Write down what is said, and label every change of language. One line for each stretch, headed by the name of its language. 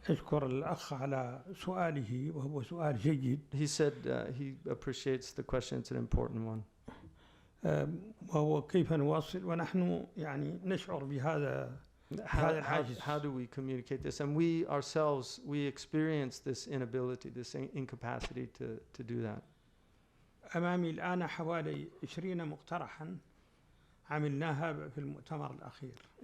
Arabic: أشكر الأخ على سؤاله وهو سؤال جيد.
English: He said he appreciates the question. It's an important one.
Arabic: وهو كيف نواصل ونحن يعني نشعر بهذا الحاجز.
English: How do we communicate this? And we ourselves, we experience this inability, this incapacity to do that.
Arabic: أمامي الآن حوالي 20 مقترحا عملناها في المؤتمر الأخير.